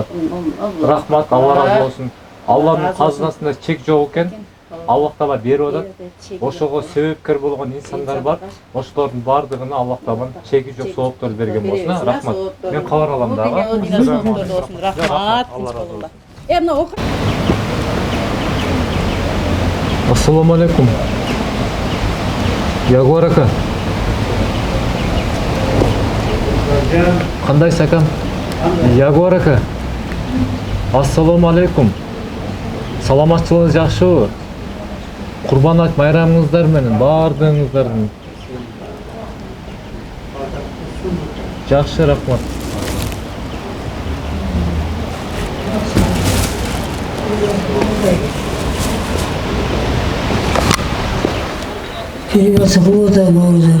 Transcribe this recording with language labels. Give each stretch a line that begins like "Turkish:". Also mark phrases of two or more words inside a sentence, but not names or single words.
Kyrgyz: Рахмат, Алла разы болсун. Алланын казынасында чек жок экен. Аллах Таала берип атат. Ошого себепкер болгон инсандар бар. Ошолордун баардыгына Аллах Тааланын чеги жок сооптор берген болсун. Рахмат. Мен кабар алам дагы. Рахмат. Алла разы болсун. Erna oku.
Uzbek: Assalomu alaykum. Ягуар aka. Qandaysiz akam? Ягуар aka. Assalomu alaykum.
Kyrgyz: Саламатчылыгыңыз жакшыбы? Курбан айт майрамыңыздар менен баардыгыңыздардын. Жакшы, рахмат. Перевязка кылып атабы бауыржан.